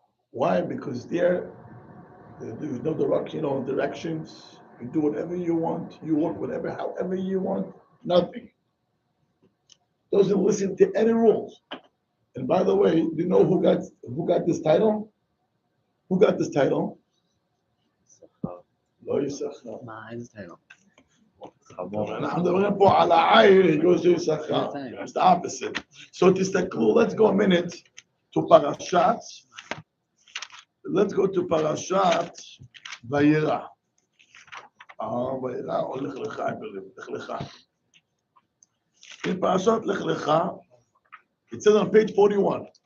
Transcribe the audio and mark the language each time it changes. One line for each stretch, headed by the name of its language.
English: Why? Because there is no directions. You do whatever you want. You work however you want. Nothing. Doesn't listen to any rules. And by the way, do you know who got this title? Who got this title?
Hebrew: לא יששכר. מה, איזה title? אנחנו מדברים פה על העיר,
English: he goes to
Hebrew: יששכר.
English: It's the opposite. So
Hebrew: תסתכלו,
English: let's go a minute to פרשת. Let's go to פרשת וירא. וירא או לך לך, לך לך. In פרשת לך לך, it says on page 41.